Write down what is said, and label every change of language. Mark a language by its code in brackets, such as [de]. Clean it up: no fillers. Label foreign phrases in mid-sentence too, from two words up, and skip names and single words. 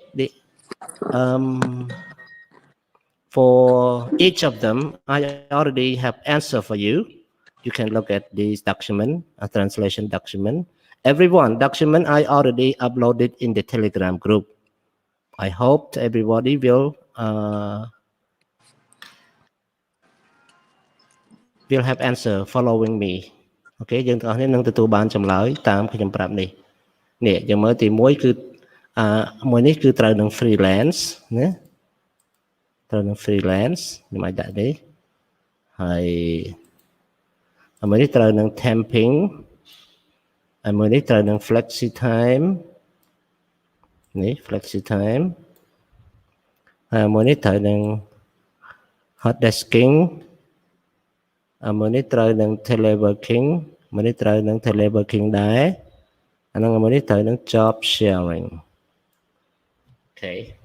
[en] for each of them I already have answer for you you can look at this document a translation document everyone document I already uploaded in the Telegram group I hope everybody will have answer following me [km] អូខេយើងទាំងអស់គ្នានឹងទទួលបានចម្លើយតាមខ្ញុំប្រាប់នេះនេះយើងមើលទី1គឺមួយនេះគឺត្រូវនឹង freelance ណា ត្រូវនឹង freelance ខ្ញុំអាចដាក់នេះហើយមួយនេះត្រូវនឹង temping មួយនេះត្រូវនឹង [en] flexi time [km] នេះ [en] flexi time [km] មួយនេះត្រូវនឹង [en] hot desking [km] មួយនេះត្រូវនឹង teleworking មួយនេះត្រូវនឹង teleworking ដែរអាហ្នឹងមួយនេះត្រូវនឹង [en] job sharing [km] អូខេ